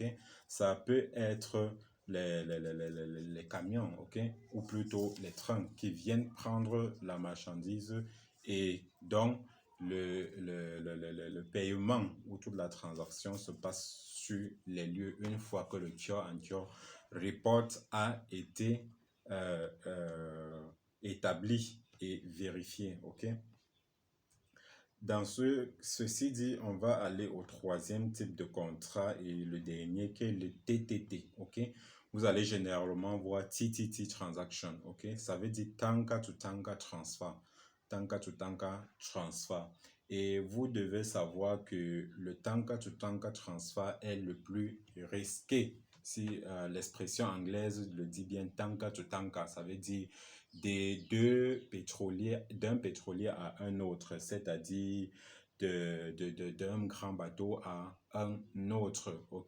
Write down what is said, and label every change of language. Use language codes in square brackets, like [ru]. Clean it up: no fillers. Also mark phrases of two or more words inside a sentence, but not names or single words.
[fr] Ça peut être les camions, ok? Ou plutôt les trains qui viennent prendre la marchandise et donc le paiement ou toute la transaction se passe sur les lieux une fois que le [en] cure and cure report [fr] a été établi et vérifié, ok? Dans ceci dit, on va aller au troisième type de contrat et le dernier qui est le TTT, ok? Vous allez généralement voir TTT transaction, ok? Ça veut dire [en] Tanka to Tanka transfer. Tanka to Tanka transfer. [fr] Et vous devez savoir que le [en] Tanka to Tanka transfer [fr] est le plus risqué. Si l'expression anglaise le dit bien, [en] Tanka to Tanka, [fr] ça veut dire d'un pétrolier à un autre, c'est-à-dire d'un grand bateau à un autre, ok?